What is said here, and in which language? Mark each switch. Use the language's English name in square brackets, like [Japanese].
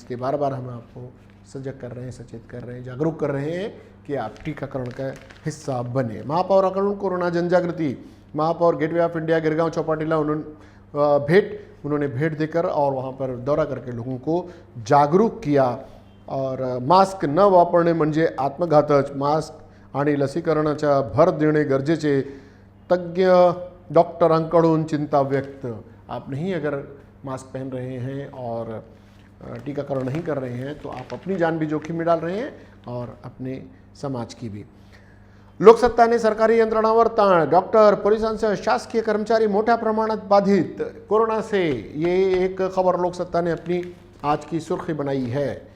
[Hindi] इसके बार बार हम आपको सजग कर रहे हैं, सचेत कर रहे हैं, जागरूक कर रहे हैं कि आप टीकाकरण का हिस्सा बने। [Marathi] महापौराकडून कोरोना जनजागृति, महापौर गेटवे ऑफ इंडिया गिरगांव चौपाटीला [Hindi] उन्होंने भेंट देकर और वहाँ पर दौरा करके लोगों को जागरूक किया। [Marathi] और मास्क न वापरणे म्हणजे आत्मघातक, मास्क आणि लसीकरणाचा भर देणे गरजेचे, तज्ञ डॉक्टरांकडून चिंता व्यक्त। [Hindi] आप नहीं अगर मास्क पहन रहे हैं और टीकाकरण नहीं कर रहे हैं तो आप अपनी जान भी जोखिम में डाल रहे हैं और अपने समाज की भी। [Marathi] लोकसत्ताने सरकारी यंत्रणावर ताण, डॉक्टर पोलिसांसह शासकीय कर्मचारी मोठ्या प्रमाणात बाधित [Hindi] कोरोना से, ये एक खबर लोकसत्ता ने अपनी आज की सुर्खी बनाई है।